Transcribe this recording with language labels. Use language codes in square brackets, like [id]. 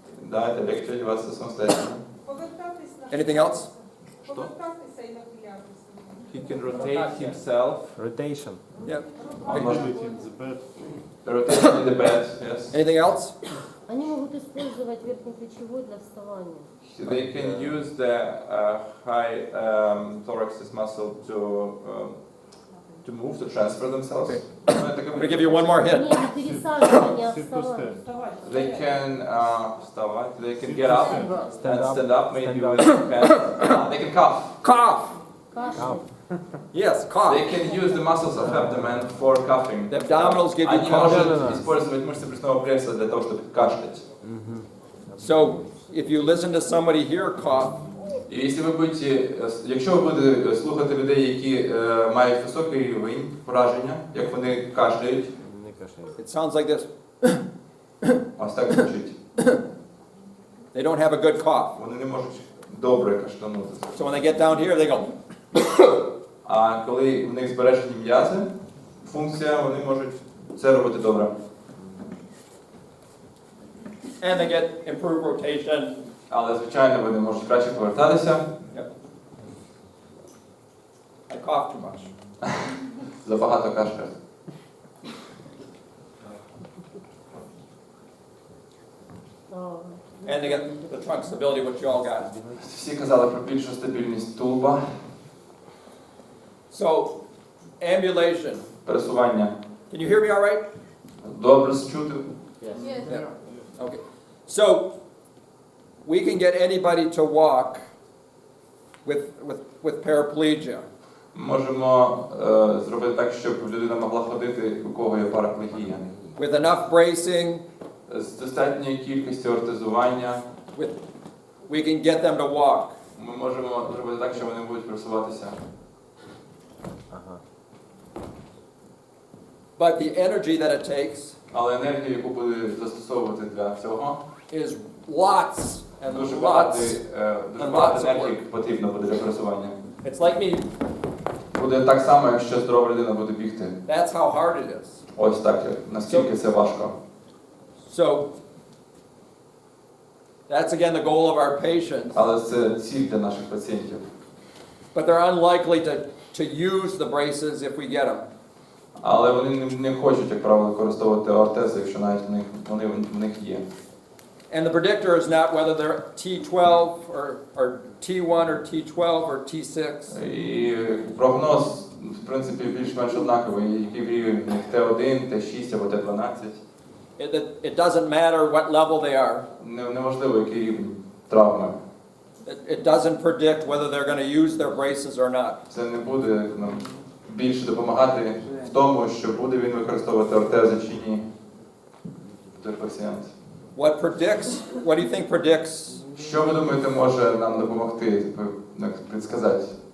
[ru] Да, это легче одеваться самостоятельно. [en] Anything else? He can rotate himself. Rotation. Yeah. Mobility in the bed. Rotation in the bed. Yes. Anything else? [ru] Они могут использовать верхнеплечевой для вставания. [en] They can use the high thorax muscle to move, to transfer themselves. Okay. I'm going to give you one more hint. [ru] Не, не пересаживание, а вставание. [en] They can [ru] вставать. [en] They can get up and stand up, maybe Stand up. with hands. They can cough. Cough. [ru] Кашель. [en] Yes, cough. They can use the muscles of abdomen for coughing. The abdominals give you [ru] Они [en] cough. [ru] могут использовать мышцы брюшного пресса для того, чтобы кашлять. [en] So if you listen to somebody here cough, [uk] І якщо ви будете слухати людей, які мають високий рівень враження, як вони кашляють, [ru] Не кашляй. [en] it sounds like this. [uk] ось так звучить. [en] They don't have a good cough. [uk] Вони не можуть добре кашлянути. [en] So when they get down here, they go. [uk] А коли в них збережені м'язи, функція, вони можуть це робити добре. [en] And they get improved rotation. [uk] Але, звичайно, вони можуть краще повертатися. [en] Yep. I cough too much. [uk] Забагато кашляють. [en] And they get the trunk stability, which you all got. [uk] Всі казали про більшу стабільність тулуба. [en] So, ambulation. [uk] Пересування. [en] Can you hear me all right? [uk] Добре чути. [en] Yeah. Okay. So, we can get anybody to walk with paraplegia. [uk] Можемо зробити так, щоб людина могла ходити, у кого є параплегія. [en] With enough bracing, [uk] З достатньою кількістю ортезування [en] we can get them to walk. [uk] ми можемо зробити так, що вони будуть просуватися. Ага. [en] But the energy that it takes [uk] Але енергію, яку буде застосовувати для цього, [en] is lots and [uk] дуже багато [en] lots. [uk] енергії потрібно буде для пересування. [en] It's like me. [uk] Буде так само, якщо здорова людина буде бігти. [en] That's how hard it is. [uk] Ось так, наскільки це важко. [en] So, that's again the goal of our patients. [uk] Але це ціль для наших пацієнтів. [en] But they're unlikely to use the braces if we get them. [uk] Але вони не хочуть, як правило, використовувати ортези, якщо навіть вони в них є. [en] And the predictor is not whether they're T12 or T1 or T12 or T6. [uk] І прогноз, в принципі, більш-менш однаковий, який рівень в них Т1, Т6 або Т12. [en] It doesn't matter what level they are. [uk] Неможливо, який рівень травми. [en] It doesn't predict whether they're going to use their braces or not. [uk] Це не буде більше допомагати в тому, що буде він використовувати ортези чи ні, той пацієнт. [en] What do you think predicts? [uk] Що ви думаєте може нам допомогти, предсказати?